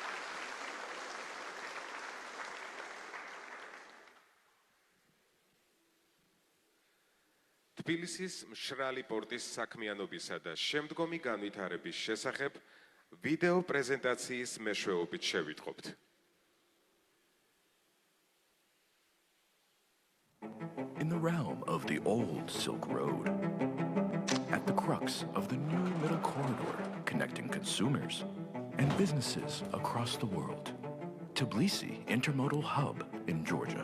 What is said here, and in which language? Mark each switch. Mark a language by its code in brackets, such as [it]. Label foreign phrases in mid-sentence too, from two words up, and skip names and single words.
[ka] თბილისის მშრალი პორტის საქმიანობისა და შემდგომი განვითარების შესახებ ვიდეო პრეზენტაციის მეშვეობით შევიტყობთ. [en] In the realm of the old Silk Road, at the crux of the new middle corridor connecting consumers and businesses across the world, Tbilisi Intermodal Hub in Georgia.